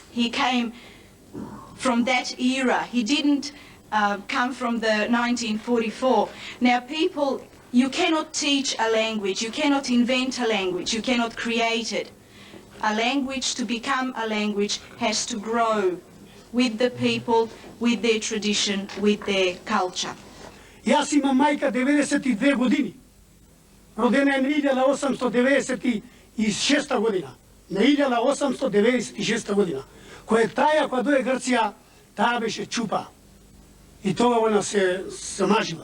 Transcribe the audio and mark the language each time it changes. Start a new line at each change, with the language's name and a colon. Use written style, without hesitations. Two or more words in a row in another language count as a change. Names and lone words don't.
English: He came from that era. He didn't come from the 1944. Now, people, you cannot teach a language, you cannot invent a language, you cannot create it. A language, to become a language, has to grow with the people, with their tradition, with their culture.
Macedonian: Јас имам мајка 92 години. Родена е на 1896 година. На 1896 година. Која таја, кога дое Грција, таа беше чупа. И тоа она се мажила.